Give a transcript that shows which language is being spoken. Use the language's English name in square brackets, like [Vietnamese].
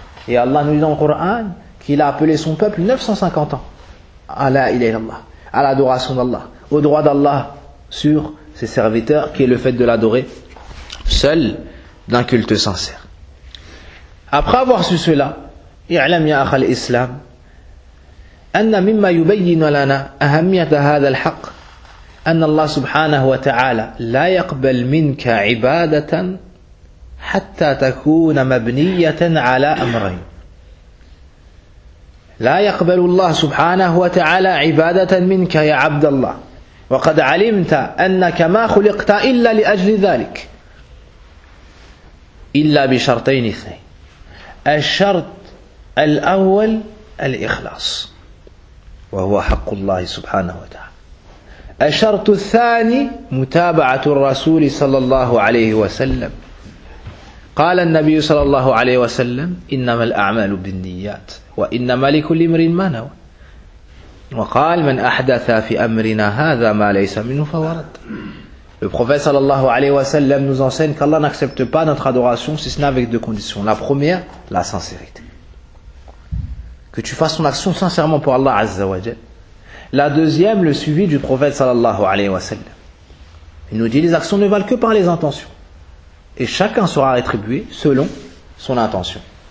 [French] Et Allah nous dit dans le Coran qu'il a appelé son peuple 950 ans à la ilaha illallah, à l'adoration d'Allah, au droit d'Allah sur ses serviteurs, qui est le fait de l'adorer seul d'un culte sincère. Après avoir su cela, [Arabic] i'lam ya akhal islam. أن مما يبين لنا أهمية هذا الحق أن الله سبحانه وتعالى لا يقبل منك عبادة حتى تكون مبنية على أمرين. لا يقبل الله سبحانه وتعالى عبادة منك يا عبد الله وقد علمت أنك ما خلقت إلا لأجل ذلك إلا بشرطين اثنين. الشرط الأول الإخلاص وهو حق الله سبحانه وتعالى. الشرط الثاني متابعة الرسول صلى الله عليه وسلم. قال النبي صلى الله عليه وسلم إنما الأعمال بالنيات وإنما لكل امرئ ما نوى. وقال من أحدث في أمرنا هذا ما ليس منه فهو رد. [French] Le prophète صلى الله عليه وسلم nous enseigne qu'Allah n'accepte pas notre adoration si ce n'est avec deux conditions. La première, la sincérité. Que tu fasses ton action sincèrement pour Allah Azza wa Jal. La deuxième, le suivi du prophète sallallahu alayhi wa sallam. Il nous dit les actions ne valent que par les intentions. Et chacun sera rétribué selon son intention.